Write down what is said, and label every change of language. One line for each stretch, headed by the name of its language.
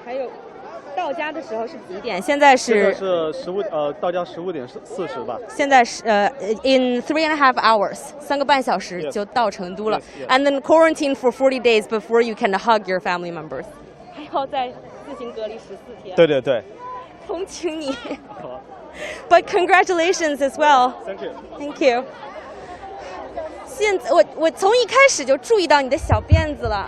Chinese: 还有到家的时候是几点？现在是到家15点40吧。现在是
English: in 3.5 hours,
Chinese: 3个半小时就到成都了。
English: And then quarantine for 40 days before you can hug your family members.
Chinese: 还要再自行隔离14天。对。同情你。
English: But congratulations as well. Thank you. Thank you.
Chinese: 现在我从一开始就注意到你的小辫子了。